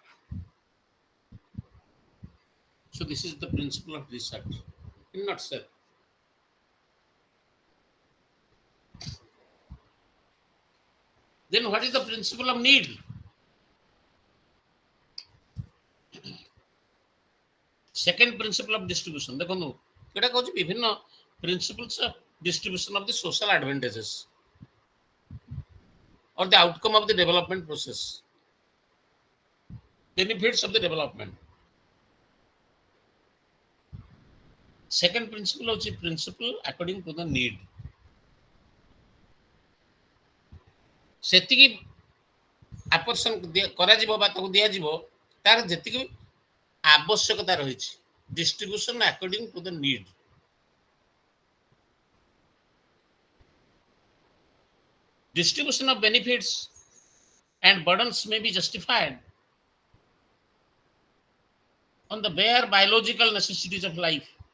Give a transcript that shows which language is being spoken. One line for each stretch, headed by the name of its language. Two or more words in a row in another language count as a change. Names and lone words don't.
English: So this is the principle of desert in nutshell. Then what is the principle of need? Second principle of distribution.
Odia: ଦେଖନ୍ତୁ ଏଟା କହୁଛି ବିଭିନ୍ନ
English: principles of distribution of the social advantages or the outcome of the development process, benefits of the development. Second principle is principle according to the need.
Odia: ସେତିକି ଆପର୍ସନ କରାଯିବ ବା ତାକୁ ଦିଆଯିବ ତାର ଯେତିକି ଆବଶ୍ୟକତା ରହିଛି,
English: distribution according to the need. Distribution of benefits and burdens may be justified on the bare biological necessities of life.